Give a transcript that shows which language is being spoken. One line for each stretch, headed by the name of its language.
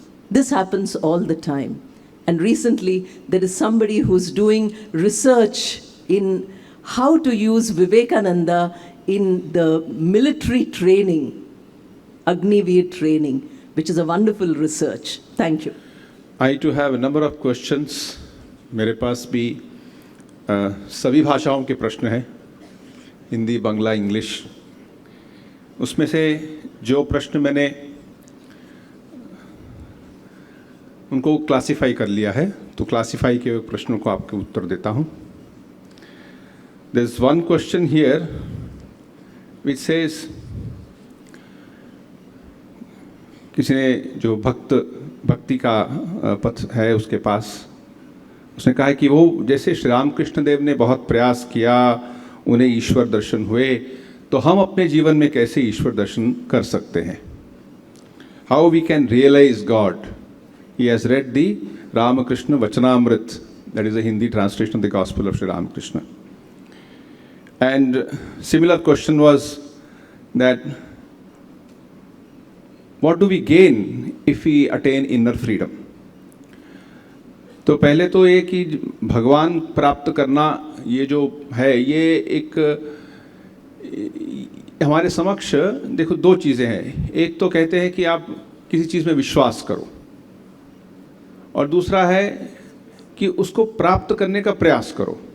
English: This happens all the time. And recently, there is somebody who's doing research in how to use Vivekananda in the military training, Agniveer training, which is a wonderful research. Thank you. I too have a number of questions.
Hindi: मेरे पास भी सभी भाषाओं के प्रश्न हैं, Hindi, Bangla, English. उसमें से जो प्रश्न मैंने उनको क्लासिफाई कर लिया है, तो क्लासिफाई के प्रश्नों को आपके उत्तर देता हूँ.
English: There is one question here which says,
Hindi: किसी ने जो भक्ति का पथ है उसके पास, उसने कहा है कि वो जैसे श्री रामकृष्ण देव ने बहुत प्रयास किया, उन्हें ईश्वर दर्शन हुए, तो हम अपने जीवन में कैसे ईश्वर दर्शन कर सकते हैं?
English: How we can realize God? He has read the Ramakrishna Vachanamrit That is a Hindi translation of the Gospel of Sri Ramakrishna. And similar question was that what do we gain if we attain inner freedom?
Hindi: तो पहले तो ये कि भगवान प्राप्त करना ये जो है ये एक हमारे समक्ष देखो दो चीज़ें हैं। एक तो कहते हैं कि आप किसी चीज़ में विश्वास करो और दूसरा है कि उसको प्राप्त करने का प्रयास करो।